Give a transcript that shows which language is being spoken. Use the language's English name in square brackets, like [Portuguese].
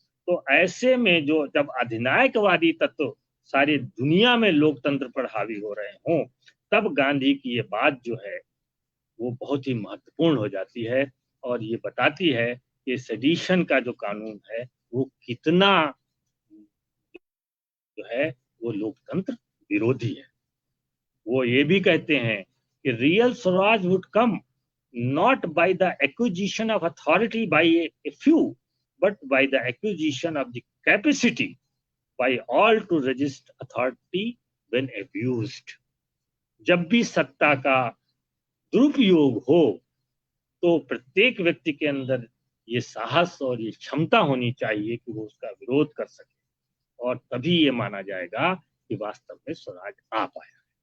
[Hindi] तो ऐसे में जो जब अधिनायकवादी तत्व सारी दुनिया में लोकतंत्र पर हावी हो रहे हों, तब गांधी की ये बात जो है वो बहुत ही महत्वपूर्ण हो जाती है और ये बताती है कि सेडिशन का जो कानून है वो कितना जो है वो लोकतंत्र विरोधी है। वो ये भी कहते हैं कि [English] Real swaraj would come not by the acquisition of authority by a few, but by the acquisition of the capacity by all to resist authority when abused. [Hindi] जब भी सत्ता का दुरुपयोग हो तो प्रत्येक व्यक्ति के अंदर ये साहस और ये क्षमता होनी चाहिए कि वो उसका विरोध कर सके, और तभी ये माना जाएगा कि वास्तव में स्वराज आ पाया।